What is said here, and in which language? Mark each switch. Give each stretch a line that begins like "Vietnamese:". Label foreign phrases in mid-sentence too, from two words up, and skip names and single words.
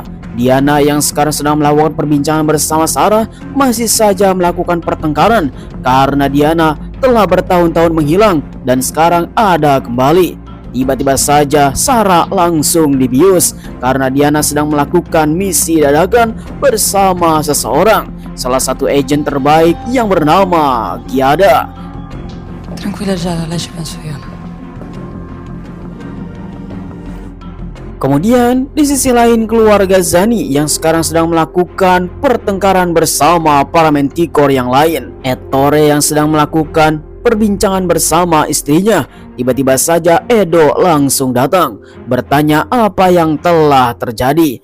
Indonesian: Diana yang sekarang sedang melakukan perbincangan bersama Sarah masih saja melakukan pertengkaran karena Diana telah bertahun-tahun menghilang dan sekarang ada kembali. Tiba-tiba saja Sarah langsung dibius karena Diana sedang melakukan misi dadakan bersama seseorang, salah satu agen terbaik yang bernama Giada.
Italian: Tranquilla Giada, lei ci penso io.
Indonesian: Kemudian di sisi lain keluarga Zani yang sekarang sedang melakukan pertengkaran bersama para Manticore yang lain. Ettore yang sedang melakukan perbincangan bersama istrinya. Tiba-tiba saja Edo langsung datang bertanya apa yang telah terjadi.